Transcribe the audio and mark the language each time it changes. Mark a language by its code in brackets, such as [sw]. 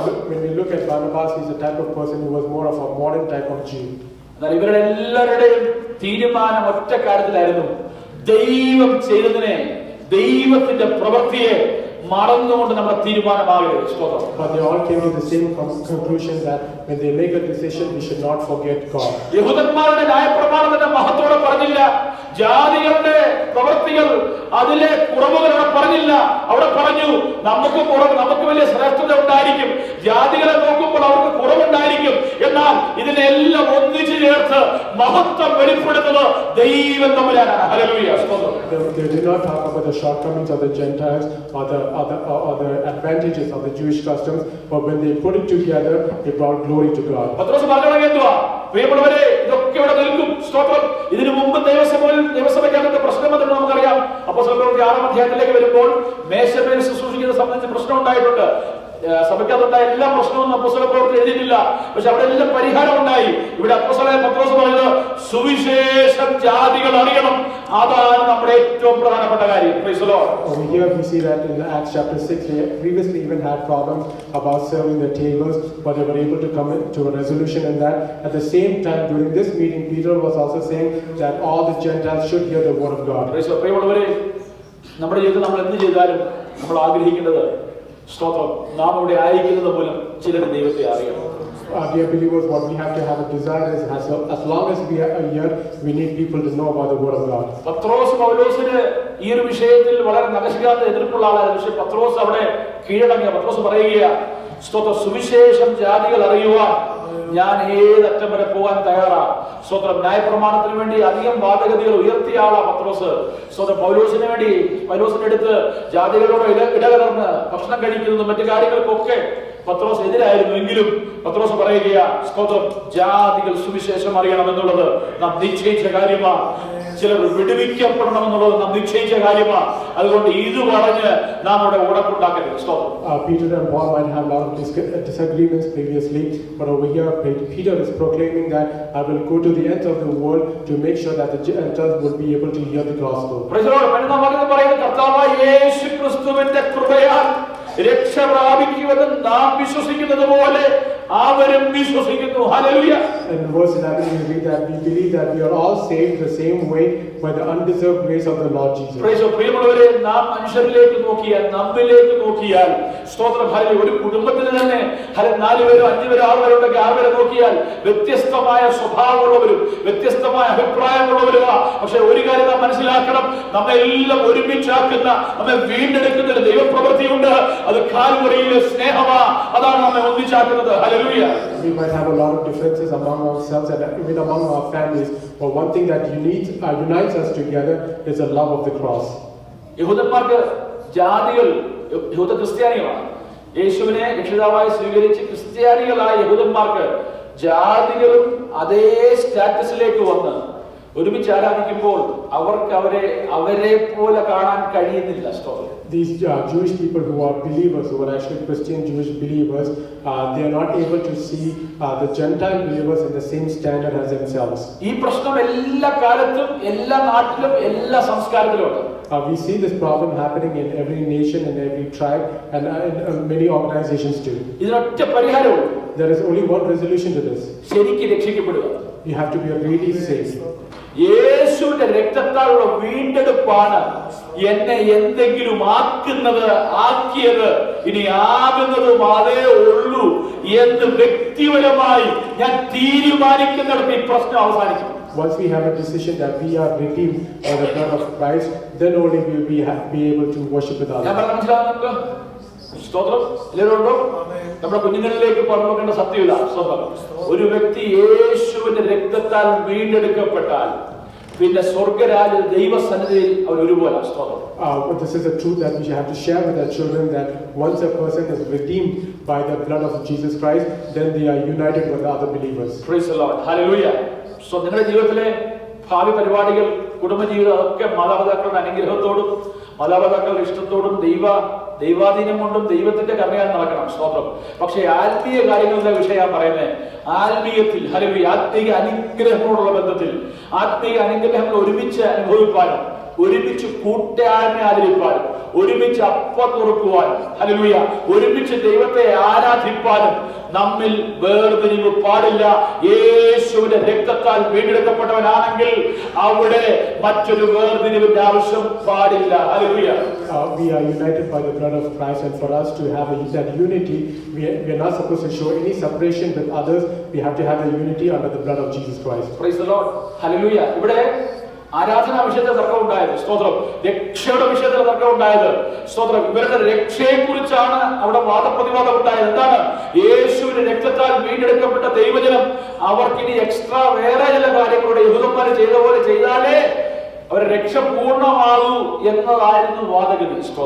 [en] When we look at Barnabas, he's a type of person who was more of a modern type of Jew. [ml] എന്നാൽ ഇവരുടെ എല്ലാവരുടെയും തീരുമാനം ഒറ്റ കാര്യത്തിലായിരുന്നു, ദൈവം ചെയ്തതിനെ, ദൈവത്തിന്റെ പ്രവൃത്തിയെ മറന്നുകൊണ്ട് നമ്മുടെ തീരുമാനമാകരുത്. [en] But they all came to the same conclusion that when they make a decision, we should not forget God. [ml] യഹൂദന്മാരുടെ ന്യായപ്രമാണത്തിന്റെ മഹത്വത്തോടെ പറഞ്ഞില്ല, ജാതികളുടെ പ്രവൃത്തികൾ അതിലെ കുറവുകൾ അവിടെ പറഞ്ഞില്ല. അവിടെ പറഞ്ഞു നമുക്ക് വലിയ ശ്രേഷ്ഠത ഉണ്ടായിരിക്കും, ജാതികളെ നോക്കുമ്പോൾ അവർക്ക് കുറവുണ്ടായിരിക്കും, എന്നാൽ ഇതിനെല്ലാം ഒന്നിച്ചു ചേർത്ത് മഹത്വം വെളിപ്പെടുത്തുന്നത് ദൈവം തമ്പുരാനാണ്. Hallelujah. [en] They did not talk about the shortcomings of the Gentiles or the advantages of the Jewish customs, but when they put it together, it brought glory to God. [ml] പത്രോസ് പറഞ്ഞു എന്തുവാ? പ്രിയമുള്ളവരെ, ഇതൊക്കെ ഇവിടെ നിൽക്കും. സ്തോത്രം. ഇതിനു മുമ്പ് ദൈവസഭയ്ക്കകത്ത് പ്രശ്നം വന്നിട്ട് നമുക്കറിയാം. അപ്പോസ്തലരുടെ പ്രവൃത്തി 6-ാം അധ്യായത്തിലേക്ക് വരുമ്പോൾ മേശമേൽ ശുശ്രൂഷിക്കുന്നത് സംബന്ധിച്ച് പ്രശ്നം ഉണ്ടായിട്ടുണ്ട്. സഭയ്ക്കകത്തുണ്ടായ എല്ലാ പ്രശ്നവും അപ്പോസ്തലരുടെ പ്രവൃത്തി എഴുതിയിട്ടില്ല, പക്ഷെ അവിടെ എല്ലാം പരിഹാരം ഉണ്ടായി. ഇവിടെ അപ്പോസ്തലനായ പത്രോസ് പറഞ്ഞത് സുവിശേഷം ജാതികൾ അറിയണം, അതാണ് നമ്മുടെ ഏറ്റവും പ്രധാനപ്പെട്ട കാര്യം. [en] Praise the Lord. Over here we see that in Acts chapter 6, they previously even had problems about serving the tables, but they were able to come to a resolution in that. At the same time, during this meeting, Peter was also saying that all the Gentiles should hear the word of God. Praise the Lord. [ml] പ്രിയമുള്ളവരെ, നമ്മുടെ ജീവിതത്തിൽ നമ്മൾ എന്ത് ചെയ്താലും നമ്മൾ ആഗ്രഹിക്കേണ്ടത് സ്തോത്രം, നാം ഇവിടെ ആയിരിക്കുന്നത് മൂലം ചിലർ ദൈവത്തെ അറിയണം. [en] Dear believers, what we have to have a desire is as long as we are here, we need people to know about the word of God. [ml] പത്രോസ് പൗലോസിന് ഈ ഒരു വിഷയത്തിൽ വളരെ നഖശിക്കാത്ത എതിർപ്പുള്ള ആളായിരുന്നു. പക്ഷെ പത്രോസ് അവിടെ കീഴടങ്ങിയ. പത്രോസ് പറയുക, സ്തോത്രം, സുവിശേഷം ജാതികൾ അറിയുവാൻ ഞാൻ ഏതറ്റം വരെ പോകാൻ തയ്യാറാ. സ്തോത്രം, ന്യായപ്രമാണത്തിന് വേണ്ടി അധികം വാദഗതികൾ ഉയർത്തിയ ആളാ പത്രോസ്. സ്തോത്രം, പൗലോസിന് വേണ്ടി പൗലോസിന്റെ അടുത്ത് ജാതികളോട് ഇടകലർന്ന് ഭക്ഷണം കഴിക്കുന്നതും മറ്റു കാര്യങ്ങൾക്കൊക്കെ പത്രോസ് എതിരായിരുന്നു. എങ്കിലും പത്രോസ് പറയുക, സ്തോത്രം, ജാതികൾ സുവിശേഷം അറിയണമെന്നുള്ളത് നാം നിശ്ചയിച്ച കാര്യമാണ്. ചിലർ വിടുവിക്കപ്പെടണമെന്നുള്ളത് നാം നിശ്ചയിച്ച കാര്യമാണ്. അതുകൊണ്ട് ഇത് പറഞ്ഞ് നാം അവിടെ ഉടക്കുണ്ടാക്കരുത്. [en] Peter and Paul might have a lot of disagreements previously, but over here Peter is proclaiming that I will go to the ends of the world to make sure that the Gentiles will be able to hear the gospel. Praise the Lord. [ml] പറയുന്ന കർത്താവായ യേശു ക്രിസ്തുവിന്റെ കൃപയാൽ രക്ഷ പ്രാപിക്കുമെന്ന് നാം വിശ്വസിക്കുന്നത് പോലെ അവരും വിശ്വസിക്കുന്നു. Hallelujah. [en] In verse 11 we read that we believe that we are all saved the same way by the undeserved grace of the Lord Jesus. Praise the Lord. [ml] പ്രിയമുള്ളവരെ, നാം മനുഷ്യരിലേക്ക് നോക്കിയാൽ, നമ്മിലേക്ക് നോക്കിയാൽ, സ്തോത്രം, ഹല്ലേലൂയ, ഒരു കുടുംബത്തിൽ തന്നെ 4 പേരോ 5 പേരോ 6 പേരോ ഉണ്ടെങ്കിൽ 6 പേരെ നോക്കിയാൽ വ്യത്യസ്തമായ സ്വഭാവമുള്ളവരും വ്യത്യസ്തമായ അഭിപ്രായമുള്ളവരുമാ. പക്ഷെ ഒരു കാര്യം നാം മനസ്സിലാക്കണം, നമ്മെല്ലാം ഒരുമിച്ചാക്കുന്ന, നമ്മെ വീണ്ടെടുക്കുന്ന ഒരു ദൈവപ്രവൃത്തിയുണ്ട്. അത് കാൽവരിയിലെ സ്നേഹമാ. അതാണ് നമ്മെ ഒന്നിച്ചാക്കുന്നത്. Hallelujah. [en] We might have a lot of differences among ourselves and even among our families, but one thing that unites us together is the love of the cross. [ml] യഹൂദന്മാർക്ക് ജാതികൾ യഹൂദ ക്രിസ്ത്യാനികളാണ്. യേശുവിനെ രക്ഷിതാവായി സ്വീകരിച്ച് ക്രിസ്ത്യാനികളായ യഹൂദന്മാർക്ക് ജാതികളും അതേ സ്റ്റാറ്റസിലേക്ക് വന്ന് ഒരുമിച്ച് ആരാധിക്കുമ്പോൾ അവർക്ക് അവരെ പോലെ കാണാൻ കഴിയുന്നില്ല. [en] These Jewish people who are believers, who are actually Christian Jewish believers, they are not able to see the Gentile believers in the same standard as themselves. [ml] ഈ പ്രശ്നം എല്ലാ കാലത്തും എല്ലാ നാട്ടിലും എല്ലാ സംസ്കാരത്തിലും ഉണ്ട്. [en] We see this problem happening in every nation and every tribe and in many organizations too. [ml] ഇതിനൊറ്റ പരിഹാരമുള്ളൂ. [en] There is only one resolution to this. [ml] ശരിക്കും രക്ഷിക്കപ്പെടുക. [en] You have to be really saved. [ml] യേശുവിന്റെ രക്തത്താലുള്ള വീണ്ടെടുപ്പാണ് എന്നെ എന്തെങ്കിലും ആക്കിയത്, ഇനി ആകുന്നതും അതേ ഉള്ളൂ എന്ന് വ്യക്തിപരമായി ഞാൻ തീരുമാനിക്കുന്നിടത്ത് ഈ പ്രശ്നം അവസാനിക്കും. [en] Once we have a decision that we are redeemed by the blood of Christ, then only we will be able to worship with [ml] ഞാൻ [en] others. [ml] മനസ്സിലാകുന്നുണ്ടോ? സ്തോത്രം. എല്ലാവരുണ്ടോ? നമ്മുടെ കുഞ്ഞുങ്ങളിലേക്ക് പറഞ്ഞു നോക്കേണ്ട സത്യമില്ല. സ്തോത്രം. ഒരു വ്യക്തി യേശുവിന്റെ രക്തത്താൽ വീണ്ടെടുക്കപ്പെട്ടാൽ പിന്നെ സ്വർഗരാജ്യ ദൈവസന്നിധിയിൽ അവർ ഒരുപോലെ. സ്തോത്രം. [en] This is a truth that we have to share with our children, that once a person is redeemed by the blood of Jesus Christ, then they are united with the other believers. Praise the Lord. Hallelujah. [ml] So നിങ്ങളുടെ ജീവിതത്തിലെ ഭാവി പരിപാടികൾ, കുടുംബജീവിതം ഒക്കെ മാതാപിതാക്കളുടെ അനുഗ്രഹത്തോടും മാതാപിതാക്കളുടെ ഇഷ്ടത്തോടും ദൈവാധീനം കൊണ്ടും ദൈവത്തിന്റെ കരുണയാൽ നടക്കണം. സ്തോത്രം. പക്ഷേ ആത്മീയ കാര്യങ്ങളുടെ വിഷയം പറയുന്നത്, ആത്മീയത്തിൽ ഹല്ലേലൂയ, ആത്മീയ അനുഗ്രഹങ്ങളോടുള്ള ബന്ധത്തിൽ ആത്മീയ അനുഗ്രഹങ്ങൾ ഒരുമിച്ച് അനുഭവിക്കാനും ഒരുമിച്ച് കൂട്ടായ്മ ആചരിപ്പാനും ഒരുമിച്ച് അപ്പം തുറക്കുവാനും ഹല്ലേലൂയ ഒരുമിച്ച് ദൈവത്തെ ആരാധിപ്പാനും നമ്മിൽ വേർതിരിവ് പാടില്ല. യേശുവിന്റെ രക്തത്താൽ വീണ്ടെടുക്കപ്പെട്ടവനാണെങ്കിൽ അവിടെ മറ്റൊരു വേർതിരിവിന്റെ ആവശ്യം പാടില്ല. Hallelujah. [en] We are united by the blood of Christ, and for us to have that unity, we are not supposed to show any separation with others. We have to have the unity under the blood of Jesus Christ. Praise the Lord. Hallelujah. [ml] ഇവിടെ ആരാധനാ വിഷയത്തിൽ തർക്കം ഉണ്ടായത്, സ്തോത്രം. രക്ഷയുടെ വിഷയത്തിൽ തർക്കം ഉണ്ടായത്, സ്തോത്രം. ഇവരുടെ രക്ഷയെ കുറിച്ചാണ് അവിടെ വാദപ്രതിവാദം ഉണ്ടായത്. എന്താണ്? യേശുവിന്റെ രക്തത്താൽ വീണ്ടെടുക്കപ്പെട്ട ദൈവജനം അവർക്കിനി എക്സ്ട്രാ വേറെ ചില കാര്യങ്ങളുടെ യഹൂദന്മാർ ചെയ്ത പോലെ ചെയ്താലേ അവരുടെ രക്ഷ പൂർണ്ണമാകൂ എന്നതായിരുന്നു വാദഗതി.